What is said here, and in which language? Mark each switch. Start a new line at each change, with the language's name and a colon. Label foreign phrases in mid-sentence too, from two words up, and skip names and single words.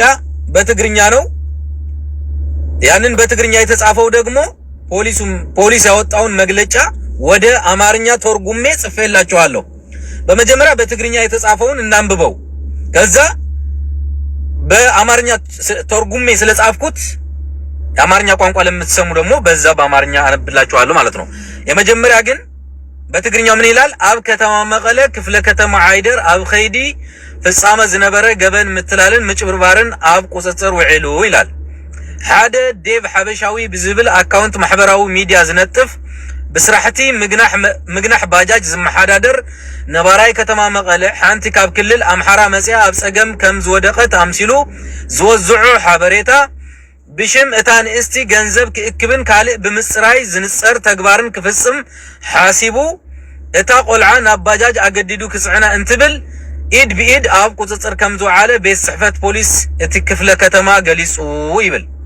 Amharic: በትግርኛ ነው። ያንን በትግርኛ የተጻፈው ደግሞ ፖሊስ ያወጣውን መግለጫ ወደ አማርኛ ተርጉሜ ጽፌላችኋለሁ። በመጀመሪያ በትግርኛ የተጻፈውን እናንብበው። ከዛ በአማርኛ ተርጉሜ ስለጻፍኩት የአማርኛ ቋንቋ ለምትሰሙ ደግሞ በዛ በአማርኛ አነብላችኋለሁ ማለት ነው። የመጀመሪያ ግን በትግርኛው ምን ይላል?
Tigrinya: አብ ከተማ መቀለ ክፍለ ከተማ አይደር አብ ኸይዲ ፍጻመ ዝነበረ ገበን ምትላልን ምጭብርባርን አብ ቁጽጽር ውዒሉ ይላል። ሓደ ዴቭ ሓበሻዊ ብዝብል አካውንት ማሕበራዊ ሚዲያ ዝነጥፍ ብስራሕቲ ምግናሕ ባጃጅ ዝመሓዳደር ነባራይ ከተማ መቀለ ሓንቲ ካብ ክልል አምሓራ መጽያ ኣብ ጸገም ከም ዝወደቀት ኣምሲሉ ዝወዝዑ ሓበሬታ ብሽም እታ ንእስቲ ገንዘብ ክእክብን ካልእ ብምጽራይ ዝንጸር ተግባርን ክፍጽም ሓሲቡ እታ ቆልዓ ናብ ባጃጅ ኣገዲዱ ክጽዕና እንትብል ኢድ ብኢድ ኣብ ቁጽጽር ከም ዝወዓለ ቤት ጽሕፈት ፖሊስ እቲ ክፍለ ከተማ ገሊጹ ይብል።